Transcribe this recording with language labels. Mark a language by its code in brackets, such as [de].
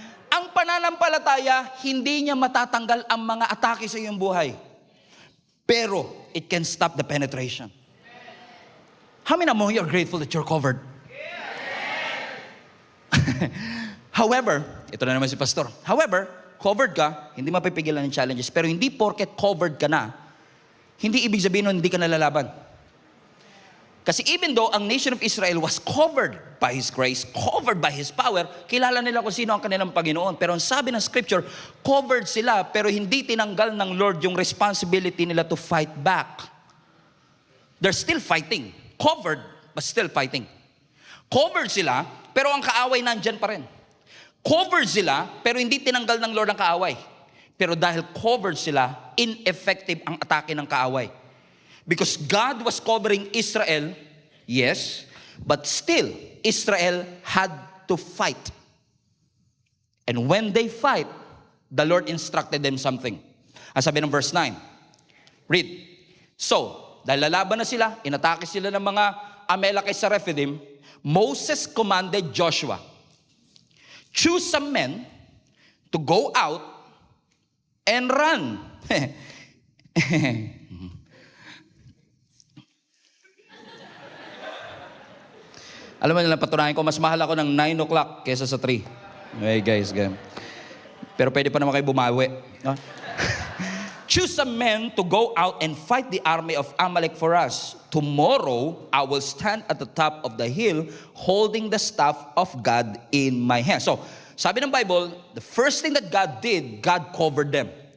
[tl] Ang pananampalataya, hindi niya matatanggal ang mga atake sa iyong buhay. [en] Pero, it can stop the penetration. How many of you are grateful that you're covered? [tl] However, ito na naman si Pastor. However, covered ka, hindi mapipigilan ng challenges. Pero hindi porket covered ka na, hindi ibig sabihin nun hindi ka nalalaban. [en] Kasi even though ang nation of Israel was covered by His grace, covered by His power, [tl] kilala nila kung sino ang kanilang Panginoon. Pero ang sabi ng Scripture, covered sila, pero hindi tinanggal ng Lord yung responsibility nila to fight back. [en] They're still fighting. Covered, but still fighting. [tl] Covered sila, pero ang kaaway nandyan pa rin. Covered sila, pero hindi tinanggal ng Lord ang kaaway. Pero dahil covered sila, ineffective ang atake ng kaaway. [en] Because God was covering Israel, yes, but still, Israel had to fight. And when they fight, the Lord instructed them something. [tl] Ang sabi ng verse 9, read. So, dahil lalaban na sila, inatake sila ng mga Amalekites sa Rephidim, [en] Moses commanded Joshua, choose some men to go out and run. [tl] Alam mo nila, patunayan ko, mas mahal ako ng 9 o'clock kesa sa 3. Okay guys, game. Pero pwede pa naman kayo bumawi. No? [en] Choose some men to go out and fight the army of Amalek for us. Tomorrow, I will stand at the top of the hill holding the staff of God in my hand. [tl] So, sabi ng Bible, [en] the first thing that God did, God covered them.